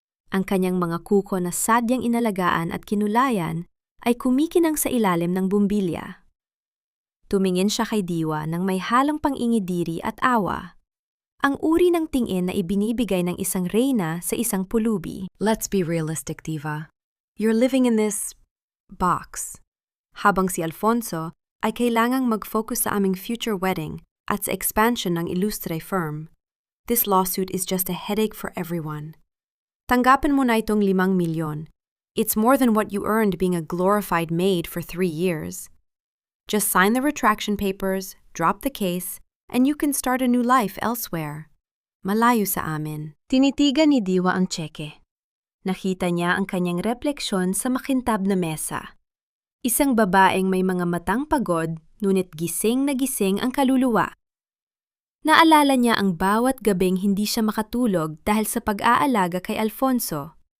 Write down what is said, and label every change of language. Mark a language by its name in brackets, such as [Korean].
[Filipino] Ang kanyang mga kuko na sadyang inalagaan at kinulayan ay kumikinang sa ilalim ng bumbilya. Tumingin siya kay Diwa nang may halong pang-ingidiri at awa. Ang uri ng tingin na ibinibigay ng isang reyna sa isang pulubi. [English] Let's be realistic, Diva. You're living in this box. [Filipino] Habang si Alfonso ay kailangang mag-focus sa aming [English] future wedding [Filipino] at sa expansion ng Ilustre firm. [English] This lawsuit is just a headache for everyone. [Filipino] Tanggapin mo na itong 5 milyon. [English] It's more than what you earned being a glorified maid for 3 years. Just sign the retraction papers, drop the case, and you can start a new life elsewhere. [Filipino] Malayo sa amin. Tinitigan ni Diwa ang tseke. Nakita niya ang kanyang refleksyon sa makintab na mesa. Isang babaeng may mga matang pagod, ngunit gising na gising ang kaluluwa. Naalala niya ang bawat gabing hindi siya makatulog dahil sa pag-aalaga kay Alfonso.